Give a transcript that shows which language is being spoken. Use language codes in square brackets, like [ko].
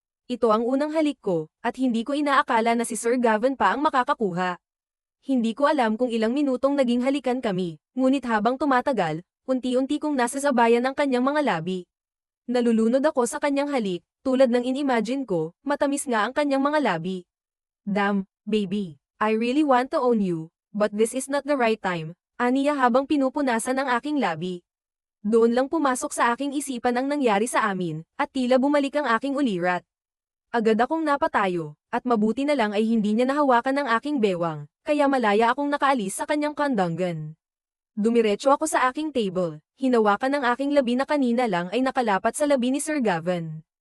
[tl] Ito ang unang halik ko, at hindi ko inaakala na si Sir Gavin pa ang makakakuha. Hindi ko alam kung ilang minutong naging halikan kami, ngunit habang tumatagal, unti-unti kong nasasabayan ang kanyang mga labi. Nalulunod ako sa kanyang halik, tulad ng in-imagine ko, matamis nga ang kanyang mga labi. [en] Damn, baby, I really want to own you, but this is not the right time, [tl] aniya habang pinupunasan ang aking labi. Doon lang pumasok sa aking isipan ang nangyari sa amin, at tila bumalik ang aking ulirat. Agad akong napatayo, at mabuti na lang ay hindi niya nahawakan ang aking bewang, kaya malaya akong nakaalis sa kanyang kandanggan. Dumiretso ako sa aking table, hinawakan ang aking labi na kanina lang ay nakalapat sa labi ni Sir Gavin.